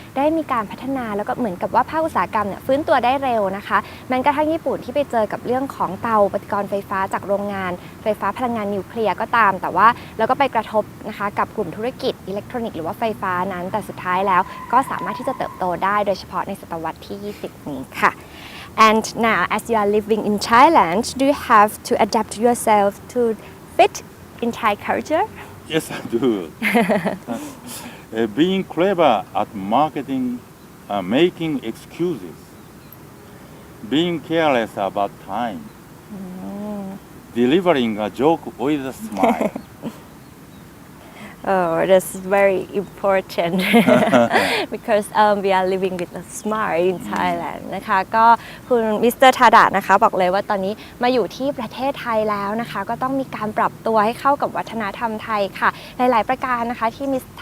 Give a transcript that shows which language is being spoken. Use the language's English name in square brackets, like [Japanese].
[Thai] ได้มีการพัฒนาแล้วก็เหมือนกับว่าภาคอุตสาหกรรมเนี่ยฟื้นตัวได้เร็วนะคะแม้กระทั่งญี่ปุ่นที่ไปเจอกับเรื่องของเตาปฏิกรณ์ไฟฟ้าจากโรงงานไฟฟ้าพลังงานนิวเคลียร์ก็ตามแต่ว่าแล้วก็ไปกระทบนะคะกับกลุ่มธุรกิจอิเล็กทรอนิกส์หรือว่าไฟฟ้านั้นแต่สุดท้ายแล้วก็สามารถที่จะเติบโตได้โดยเฉพาะในศตวรรษที่20นี้ค่ะ [English] And now as you are living in Thailand do you have to adapt yourself to fit in Thai culture? Yes, I do. Being clever at marketing, making excuses, being careless about time, delivering a joke with a smile. Oh, that's very important because we are living with a smile in Thailand [Thai] นะคะก็คุณมิสเตอร์ทาดะนะคะบอกเลยว่าตอนนี้มาอยู่ที่ประเทศไทยแล้วนะคะก็ต้องมีการปรับตัวให้เข้ากับวัฒนธรรมไทยค่ะหลายๆประการนะคะที่ม